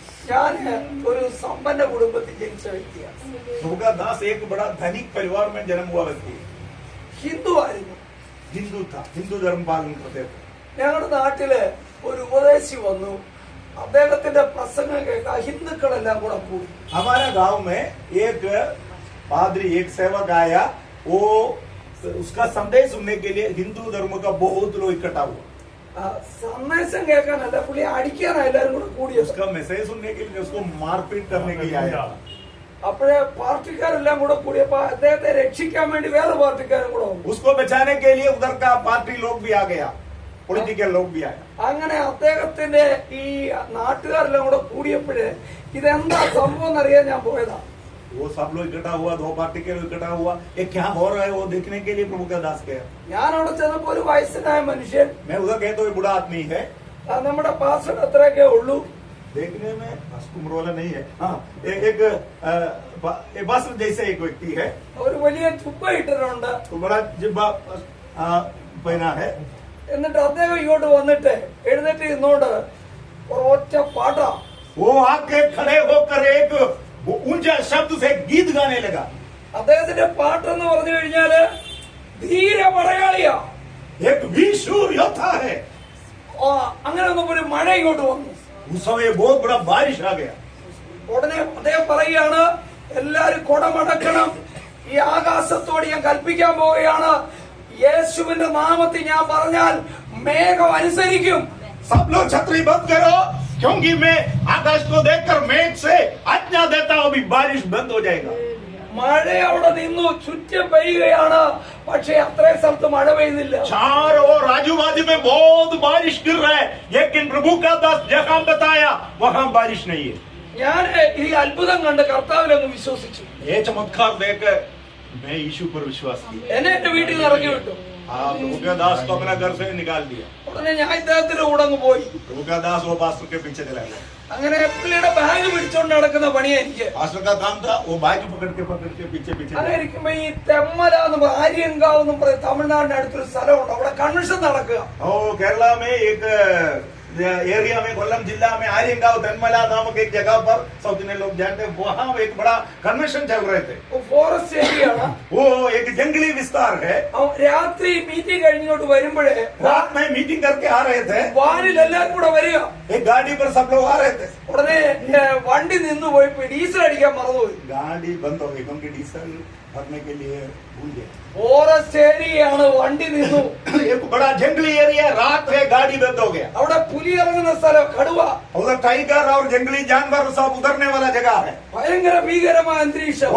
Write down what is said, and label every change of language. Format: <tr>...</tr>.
<ml>ഞാൻ ഒരു സമ്പന്ന കുടുംബത്തിൽ ജനിച്ച വ്യക്തിയാണ്.</ml> <hi>दास एक बड़ा धनिक परिवार में जन्म हुआ व्यक्ति,</hi> <ml>ഹിന്ദു ആയിരുന്നു.</ml> <hi>हिंदू था, हिंदू धर्म पालन करते थे.</hi> <ml>ഞങ്ങളുടെ നാട്ടില് ഒരു ഉപദേശി വന്നു. അദ്ദേഹത്തിന്റെ പ്രസംഗം കേൾക്കാൻ ഹിന്ദുക്കളെല്ലാം കൂടെ കൂടി.</ml> <hi>हमारे गांव में एक पादरी, एक सेवक आया, वो उसका संदेश सुनने के लिए हिंदू धर्म का बहुत लोग इकट्ठा हुआ।</hi> <ml>സന്ദേശം കേൾക്കാനല്ല, പുള്ളി അടിക്കാനാ എല്ലാരും കൂടെ കൂടിയത്.</ml> <hi>उसका मैसेज सुनने के लिए, उसको मारपीट करने के लिए आया।</hi> <ml>അപ്പോഴേ പാർട്ടിക്കാരെല്ലാം കൂടെ കൂടിയപ്പോ അദ്ദേഹത്തെ രക്ഷിക്കാൻ വേണ്ടി വേറെ പാർട്ടിക്കാരും കൂടെ വന്നു.</ml> <hi>उसको बचाने के लिए उधर का पार्टी लोग भी आ गया, പൊളിറ്റിക്കൽ लोग भी आया।</hi> <ml>അങ്ങനെ അദ്ദേഹത്തിന്റെ ഈ നാട്ടുകാരെല്ലാം കൂടെ കൂടിയപ്പോഴേ ഇതെന്താ സംഭവം എന്നറിയാൻ ഞാൻ പോയതാ.</ml> <hi>वो सब लोग इकट्ठा हुआ, दो पार्टी के लोग इकट्ठा हुआ, ये क्या हो रहा है वो देखने के लिए प्रभु का दास गया।</hi> <ml>ഞാൻ അവിടെ ചെന്നപ്പോ ഒരു വയസ്സനായ മനുഷ്യൻ,</ml> <hi>मैं उधर गया तो ये बूढ़ा आदमी है,</hi> <ml>നമ്മുടെ പാസ്റ്റർ അത്രയൊക്കെ ഉള്ളൂ,</ml> <hi>देखने में उम्र वाला नहीं है, हाँ एक बस जैसे एक व्यक्ति है,</hi> <ml>ഒരു വലിയ ചുപ്പ ഇട്ടിട്ടുണ്ട്.</ml> <hi>तो बड़ा जिब्बा पहना है।</hi> <ml>എന്നിട്ട് അദ്ദേഹം ഇങ്ങോട്ട് വന്നിട്ട് എഴുന്നേറ്റ് ഇന്നോണ്ട് ഒറ്റ പാട്ടാ.</ml> <hi>वो आके खड़े होकर एक ऊंचा शब्द से गीत गाने लगा।</hi> <ml>അദ്ദേഹത്തിന്റെ പാട്ടെന്ന് പറഞ്ഞു കഴിഞ്ഞാല് ധീര പടയാളിയാ,</ml> <hi>एक वीरशूर योद्धा है।</hi> <ml>അങ്ങനെ ഒന്നും ഒരു മഴ ഇങ്ങോട്ട് വന്നു.</ml> <hi>उस समय बहुत बड़ा बारिश आ गया।</hi> <ml>ഉടനെ അദ്ദേഹം പറയുകയാണ്, എല്ലാരും കുടമടക്കണം, ഈ ആകാശത്തോട് ഞാൻ കൽപ്പിക്കാൻ പോവുകയാണ്, യേശുവിന്റെ നാമത്തിൽ ഞാൻ പറഞ്ഞാൽ മേഘം അനുസരിക്കും.</ml> <hi>सब लोग छतरी बंद करो, क्योंकि मैं आकाश को देखकर मेघ से आज्ञा देता हूं, अभी बारिश बंद हो जाएगा।</hi> <ml>മഴ അവിടെ നിന്നു, ചുറ്റും പെയ്യുകയാണ്, പക്ഷെ അത്രയും സ്ഥലത്ത് മഴ പെയ്യുന്നില്ല.</ml> <hi>चारों ओर आजू बाजू में बहुत बारिश गिर रहा है, लेकिन प्रभु का दास जहां बताया वहां बारिश नहीं है।</hi> <ml>ഞാൻ ഈ അത്ഭുതം കണ്ട് കർത്താവിലൊന്ന് വിശ്വസിച്ചു.</ml> <hi>ये चमत्कार देखकर मैं यीशु पर विश्वास किया।</hi> <ml>എന്നെ എന്റെ വീട്ടിൽ നിന്ന് ഇറക്കി വിട്ടു.</ml> <hi>प्रभु का दास को अपना घर से निकाल दिया।</hi> <ml>ഉടനെ ഞാൻ ഇദ്ദേഹത്തിന്റെ കൂടെ അങ്ങ് പോയി.</ml> <hi>प्रभु का दास वो पास्टर के पीछे चला गया।</hi> <ml>അങ്ങനെ പുള്ളിയുടെ ബാഗ് പിടിച്ചോണ്ട് നടക്കുന്ന പണിയാ എനിക്ക്.</ml> <hi>पास्टर का काम था वो बाइक पकड़ के पीछे</hi> <ml>അങ്ങനെ ഇരിക്കുമ്പോ ഈ തെമ്മല എന്ന് പറയും, ആര്യങ്കാവ് എന്ന് പറയും, തമിഴ്നാടിന്റെ അടുത്തൊരു സ്ഥലമുണ്ട്, അവിടെ കൺവെൻഷൻ നടക്കുക.</ml> <hi>ओ केरला में एक एरिया में, कोल्लम जिला में आर्यगांव तेनमला नामक एक जगह पर, साउथ इंडियन लोग जानते हैं, वहाँ एक बड़ा कन्वेंशन चल रहे थे।</hi> <ml>ഫോറസ്റ്റ് ഏരിയയാണ്.</ml> <hi>वो एक जंगली विस्तार है।</hi> <ml>രാത്രി മീറ്റിംഗ് കഴിഞ്ഞിങ്ങോട്ട് വരുമ്പോഴേ</ml> <hi>रात में मीटिंग करके आ रहे थे,</hi> <ml>വാനിൽ എല്ലാരും കൂടെ വരിക.</ml> <hi>एक गाड़ी पर सब लोग आ रहे थे।</hi> <ml>ഉടനെ വണ്ടി നിന്ന് പോയി ഡീസൽ അടിക്കാൻ മറന്നുപോയി.</ml> <hi>गाड़ी बंद हो गई क्योंकि डीजल भरने के लिए भूल गए।</hi> <ml>ഫോറസ്റ്റ് ഏരിയയാണ്, വണ്ടി നിന്നു.</ml> <hi>एक बड़ा जंगली एरिया, रात है, गाड़ी बंद हो गया।</hi> <ml>അവിടെ പുലി ഇറങ്ങുന്ന സ്ഥലം, കടുവ,</ml> <hi>उधर टाइगर और जंगली जानवर सब उतरने वाला जगह है।</hi> <ml>ഭയങ്കര ഭീകരമായ അന്തരീക്ഷം.</ml>